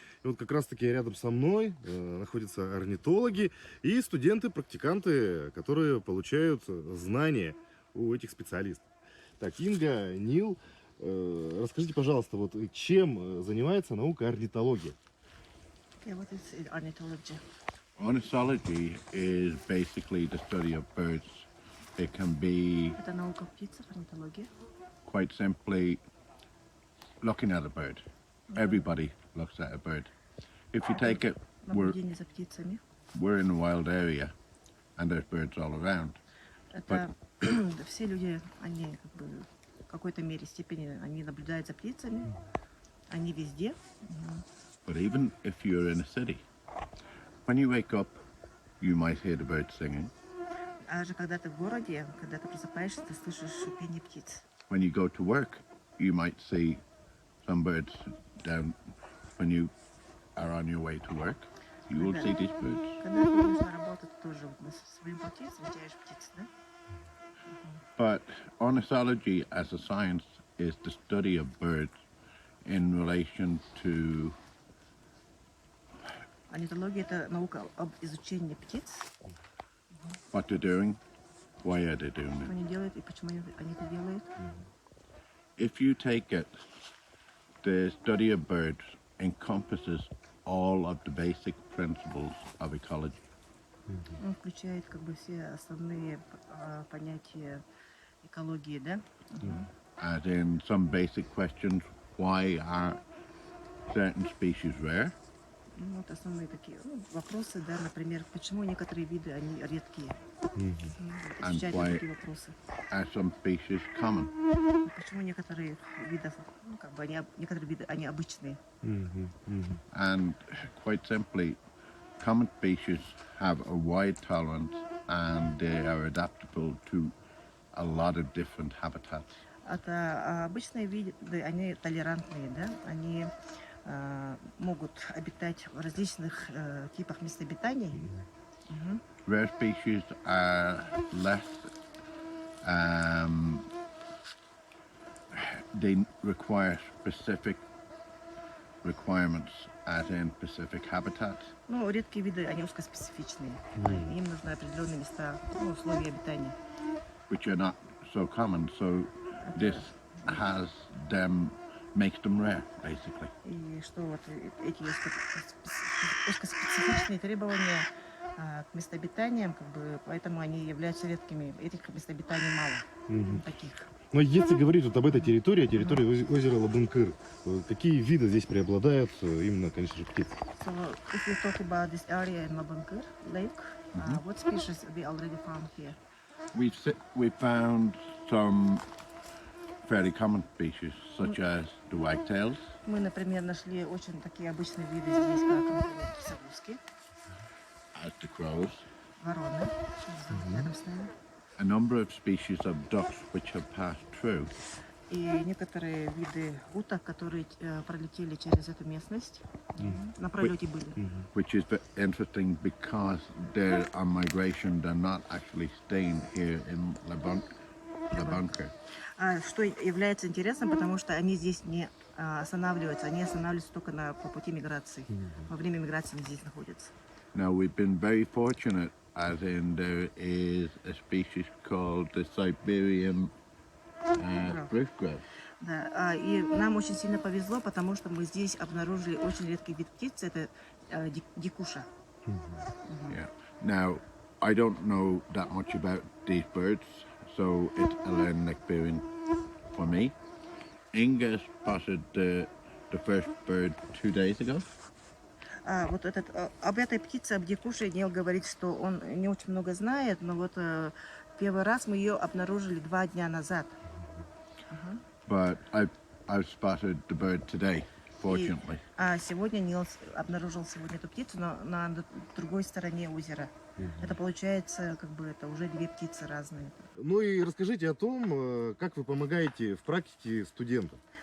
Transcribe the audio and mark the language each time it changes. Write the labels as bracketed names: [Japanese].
[Russian] И вот как раз-таки рядом со мной находятся орнитологи и студенты-практиканты, которые получают знания у этих специалистов. Так, Инга, Нил, расскажите, пожалуйста, вот чем занимается наука орнитология? [English] Yeah, what is ornithology? Ornithology is basically the study of birds. It can be [Russian] Это наука птиц, орнитология. [English] quite simply looking at a bird. Everybody looks at a bird. If you take it, [Russian] Наблюдение за птицами. [English] we're in a wild area and there's birds all around. [Russian] Это все люди, они как бы в какой-то мере степени, они наблюдают за птицами, они везде. [English] But even if you're in a city, when you wake up, you might hear the birds singing. [Russian] А же когда ты в городе, когда ты просыпаешься, ты слышишь шипение птиц. [English] When you go to work, you might see some birds down when you are on your way to work. You will see these birds. [Russian] Когда ты идешь на работу, ты тоже на своем пути встречаешь птиц, да? [English] But ornithology as a science is the study of birds in relation to [Russian] Орнитология – это наука об изучении птиц, [English] what they're doing, why are they doing [Russian] что [English] it. [Russian] они делают и почему они это делают. [English] If you take it, the study of birds encompasses all of the basic principles of ecology. [Russian] Он включает как бы все основные понятия экологии, да? [English] As in some basic questions, why are certain species rare? [Russian] Ну, вот основные такие вопросы, да, например, почему некоторые виды, они редкие. [English] And [Russian] Изучать [English] why [Russian] такие вопросы. [English] are some species common? [Russian] Почему некоторые виды, ну, как бы некоторые виды, они обычные. [English] And quite simply, common species have a wide tolerance and they are adaptable to a lot of different habitats. [Russian] Это обычные виды, они толерантные, да, они могут обитать в различных типах мест обитания. [English] Rare species are less, they require specific requirements as in specific habitats. [Russian] Ну, редкие виды, они узкоспецифичные. Им нужны определенные места, ну, условия обитания. [English] Which are not so common, so this has them, makes them rare, basically. [Russian] И что вот эти узкоспецифичные требования к местообитаниям, как бы, поэтому они являются редкими. Этих местообитаний мало, таких. Но если говорить вот об этой территории озера Лабынкыр, какие виды здесь преобладают, именно, конечно же, птиц? [English] So, if you talk about this area in Labankir Lake, what species we already found here? We've found some fairly common species, such as the wagtails. [Russian] Мы, например, нашли очень такие обычные виды здесь, как, например, кисогузки, [English] As the crows. [Russian] вороны, рядом с нами. [English] A number of species of ducks which have passed through. [Russian] И некоторые виды уток, которые пролетели через эту местность, на пролете были. [English] Which is interesting because they're on migration, they're not actually staying here in Labanker. [Russian] Что является интересным, потому что они здесь не останавливаются, они останавливаются только по пути миграции. Во время миграции они здесь находятся. [English] Now we've been very fortunate, as in there is a species called the Siberian spruce grouse. [Russian] Да, и нам очень сильно повезло, потому что мы здесь обнаружили очень редкий вид птицы, это дикуша. [English] Yeah. Now, I don't know that much about these birds, so it's a learning experience for me. Inga spotted the first bird 2 days ago. [Russian] Вот об этой птице, об дикуше, Нил говорит, что он не очень много знает, но вот первый раз мы ее обнаружили 2 дня назад. [English] But I've spotted the bird today. Fortunately. [Russian] А сегодня Нилс обнаружил сегодня эту птицу на другой стороне озера. Это получается, как бы это уже две птицы разные. Ну и расскажите о том, как вы помогаете в практике студентам.